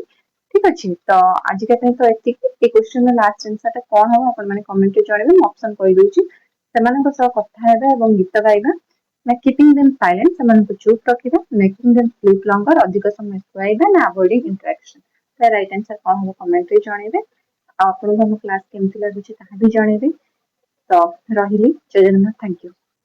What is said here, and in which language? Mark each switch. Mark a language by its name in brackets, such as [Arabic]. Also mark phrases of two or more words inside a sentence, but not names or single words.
[Odia] ଠିକ ଅଛି, ତ ଆଜିକା ପାଇଁ ତ ଏତିକି। ଏ [English] questionର last answerଟା [Odia] କଣ ହବ ଆପଣ ମାନେ କମେଣ୍ଟରେ ଜଣେଇବେ। ମୁଁ ଅପସନ କହିଦଉଛି। ସେମାନଙ୍କ ସହ କଥା ହେବା ଏବଂ ଗୀତ ଗାଇବା ନା [English] keeping them silent, [Odia] ସେମାନଙ୍କୁ ଚୁପ୍ ରଖିବା, [English] making them sleep longer, [Odia] ଅଧିକ ସମୟ ଶୁଆଇବା ନା [English] avoiding interaction। [Odia] ତ [English] right answer [Odia] କଣ ହବ କମେଣ୍ଟରେ ଜଣେଇବେ। ଆଉ ଆପଣଙ୍କୁ ଆମ କ୍ଲାସ କେମିତି ଲାଗୁଛି ତାହା ବି ଜଣେଇବେ। ତ ରହିଲି, ଜୟ ଜଗନ୍ନାଥ, [English] thank you.